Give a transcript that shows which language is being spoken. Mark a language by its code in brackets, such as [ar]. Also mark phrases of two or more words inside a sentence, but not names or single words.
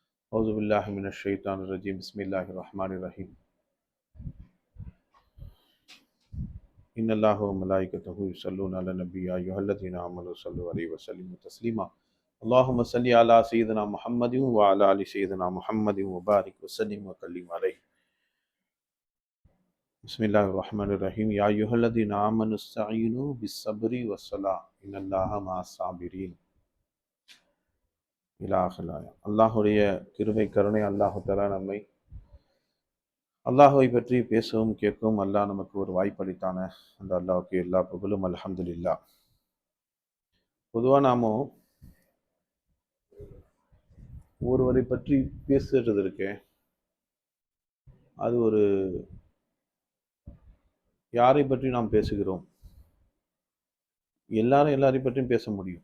[ar] أعوذ بالله من الشيطان الرجيم بسم الله الرحمن الرحيم إن الله وملائكته يصلون على النبي يا أيها الذين آمنوا صلوا عليه وسلموا تسليما اللهم صل على سيدنا محمد وعلى آل سيدنا محمد وبارك وسلم وكلم عليه بسم الله الرحمن الرحيم يا أيها الذين آمنوا استعينوا بالصبر والصلاة إن الله مع الصابرين إلى آخر الآية [ta] அல்லாஹுடைய கிருபை கருணை அல்லாஹு தஆலா நம்மை அல்லாஹை பற்றி பேசவும் கேட்கவும் அல்லாஹ் நமக்கு ஒரு வாய்ப்பளித்தான அந்த அல்லாஹுக்கு எல்லா புகழும் அல்ஹம்துலில்லாஹ். பொதுவாக நாம ஒருவரை பற்றி பேசுறது இருக்கே, அது ஒரு யாரை பற்றி நாம் பேசுகிறோம், எல்லாரும் எல்லாரை பற்றியும் பேச முடியும்.